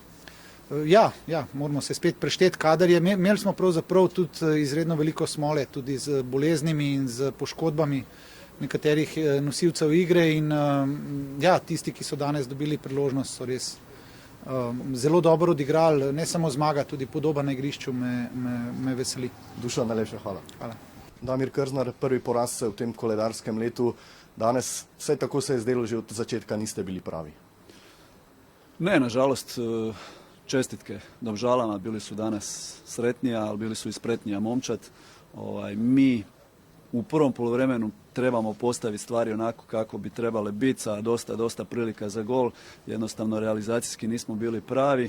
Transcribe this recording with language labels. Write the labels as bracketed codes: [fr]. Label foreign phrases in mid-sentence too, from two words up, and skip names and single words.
[sl] Ja, moramo se spet prešteti kader. Imeli smo pravzaprav tudi izredno veliko smole, tudi z boleznimi in z poškodbami nekaterih nosilcev igre in ja, tisti, ki so danes dobili priložnost, so res zelo dobro odigrali, ne samo zmaga, tudi podoba na igrišču me veseli. Dušan, najlepša hvala. Hvala. Damir Krznar, prvi poraz v tem koledarskem letu. Danes, vsaj tako se je zdelo, že od začetka niste bili pravi. [hr] Ne, nažalost, čestitke Domžalama, bili su danas sretnija, ali bili su i spretnija momčad. Mi u prvom poluvremenu trebamo postaviti stvari onako kako bi trebale biti, sa dosta prilika za gol, jednostavno realizacijski nismo bili pravi.